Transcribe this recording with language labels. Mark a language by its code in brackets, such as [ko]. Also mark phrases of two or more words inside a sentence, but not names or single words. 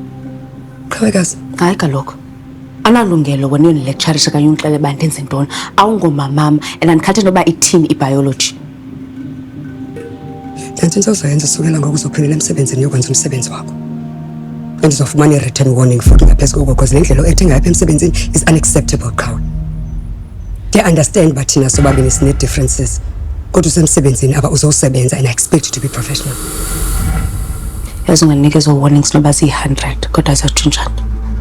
[xh] Khawekazi. Hayi kaloku. Analungelo wena uyonilecturisha kanye ungixele uba ndenze ntoni. Awungomamam and andikhathe noba ithini i-biology. Kanti into ozoyenza sukela ngoku uzophindela emsebenzini yokwenza umsebenzi wakho. Andizofumana i-written warning futhi ngaphezu koko because le ndlela oethe ngayo apha emsebenzini [en] is unacceptable, [xh] Qhawe. Ndiya-understand uba thina sobabini sine-differences kodwa usemsebenzini apha uzosebenza [en] and I expect you to be professional. [xh] Yazi unganikezwa warnings noba ziyi-100 kodwa azawutshintsha.